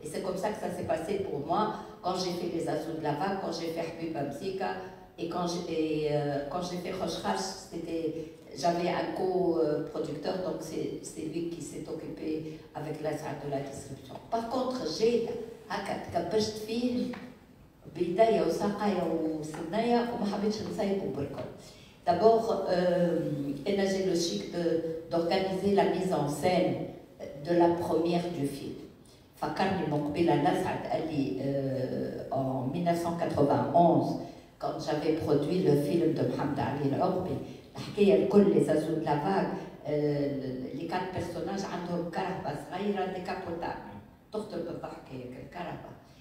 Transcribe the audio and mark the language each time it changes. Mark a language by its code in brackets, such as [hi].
[fr] Et c'est comme ça que ça s'est passé pour moi quand j'ai fait Les Azous de la Vague, quand j'ai fait Habib Amsika, et quand j'ai fait Khoshkhash, j'avais un co-producteur, donc c'est lui qui s'est occupé avec la salle de la distribution. Par contre, j'ai [ar] تكبشت فيه بيديا وساقيا وسنايا وما حبيتش نسيبه بالكل. [fr] D'abord, j'ai le chic d'organiser la mise en scène de la première du film. [ar] فكرني مقبلة نسعد قال لي [fr] en 1991 quand j'avais produit le film de Mohamed Ali Al-Ourbi [ar] الحكاية الكل [fr] Les Azous de la Vague les 4 personnages [ar] عندهم كرهبة صغيرة ديكابوتابل تخطر بالضحك هيك الكرهبة